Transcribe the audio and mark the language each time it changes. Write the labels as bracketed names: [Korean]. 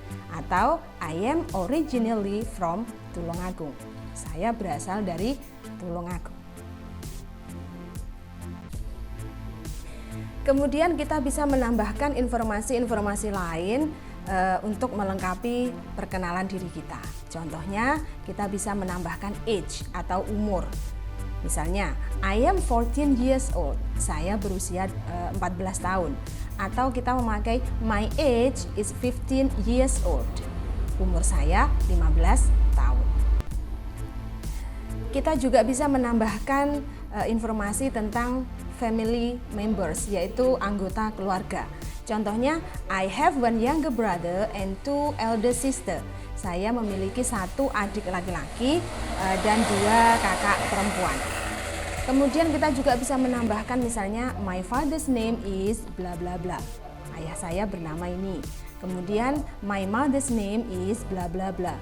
[English] Atau I am originally from Tulungagung. [Indonesian] Saya berasal dari Tulungagung. Kemudian kita bisa menambahkan informasi-informasi lain untuk melengkapi perkenalan diri kita. Contohnya kita bisa menambahkan age atau umur. Misalnya [English] I am 14 years old. [Indonesian] Saya berusia 14 tahun. Atau kita memakai [English] my age is 15 years old. [Indonesian] Umur saya 15 tahun. Kita juga bisa menambahkan informasi tentang family members, yaitu anggota keluarga. [English] Contohnya I have one younger brother and two elder sister. [Indonesian] Saya memiliki satu adik laki-laki dan dua kakak perempuan. Kemudian kita juga bisa menambahkan misalnya [English] my father's name is bla bla bla. [Indonesian] Ayah saya bernama ini. Kemudian [English] my mother's name is bla bla bla.